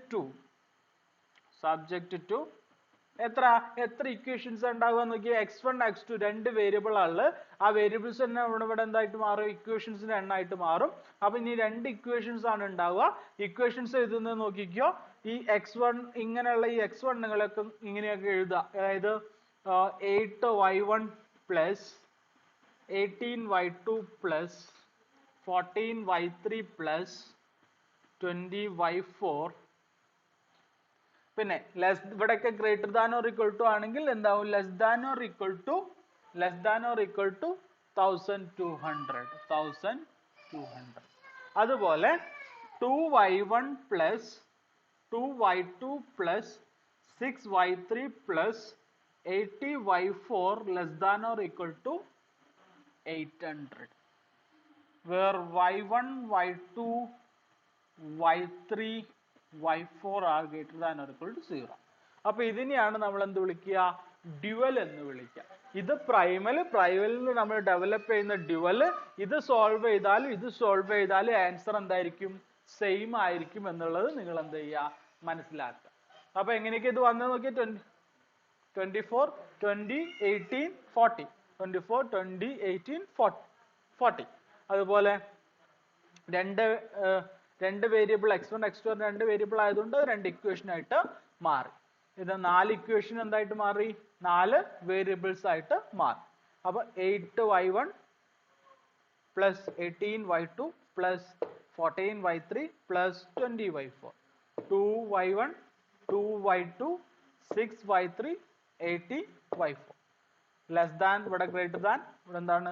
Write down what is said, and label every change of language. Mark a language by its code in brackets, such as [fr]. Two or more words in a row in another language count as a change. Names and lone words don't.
[ml] പിന്നെ [en] subject to [ml] എത്ര ഇക്വേഷൻസ് ഉണ്ടാവുക നോക്കിയാൽ x1 x2 രണ്ട് വേരിയബിൾ ആണ്. ആ വേരിയബിൾസ് തന്നെ ഇവിടെ എന്തായിട്ട് മാറും? ഇക്വേഷൻസിന്റെ എണ്ണമായിട്ട് മാറും. അപ്പൊ ഇനി രണ്ട് ഇക്വേഷൻസ് ആണ് ഉണ്ടാവുക. ഇക്വേഷൻസ് എഴുതുന്നത് നോക്കിക്കോ. ഈ x1 ഇങ്ങനെയുള്ള ഈ x1കളൊക്കെ ഇങ്ങനെയൊക്കെ എഴുതുക. [en] അതായത് 8y1 plus 18y2 plus 14y3 plus 20y4. [ml] പിന്നെ ഇവിടെയൊക്കെ [en] greater than or equal to [ml] ആണെങ്കിൽ എന്താവും? [en] less than or equal to 1200. അതുപോലെ 2y1 plus 2y2 plus 6y3 plus 80y4 less than or equal to 800, where y1 y2 y3 y4 are greater than or equal to 0. [ml] അപ്പൊ ഇതിനെയാണ് നമ്മൾ എന്ത് വിളിക്കുക? ഡ്യുവൽ എന്ന് വിളിക്കുക. ഇത് പ്രൈമലിൽ നമ്മൾ ഡെവലപ്പ് ചെയ്യുന്ന ഡ്യുവൽ. ഇത് സോൾവ് ചെയ്താലും ആൻസർ എന്തായിരിക്കും? സെയിം ആയിരിക്കും എന്നുള്ളത് നിങ്ങൾ എന്ത് ചെയ്യുക? മനസ്സിലാക്കുക. അപ്പൊ എങ്ങനെയൊക്കെ ഇത് വന്നത് നോക്കിയാൽ 24 20 18 40 24 20 18 40. അതുപോലെ രണ്ട് വേരിയബിൾ x1 x2 രണ്ട് വേരിയബിൾ ആയതുകൊണ്ട് രണ്ട് ഇക്വേഷൻ ആയിട്ട് മാറി. ഇത് 4 ഇക്വേഷൻ എന്തായിട്ട് മാറി? 4 വേരിയബിൾസ് ആയിട്ട് മാറി. [en] അപ്പൊ 8y1 plus 18y2 plus 14y3 plus 20y4. 2y1 2y2 6y3 80y4. less than [ml] ഇവിടെ [en] greater than [ml] ഇവിടെ എന്താണ്?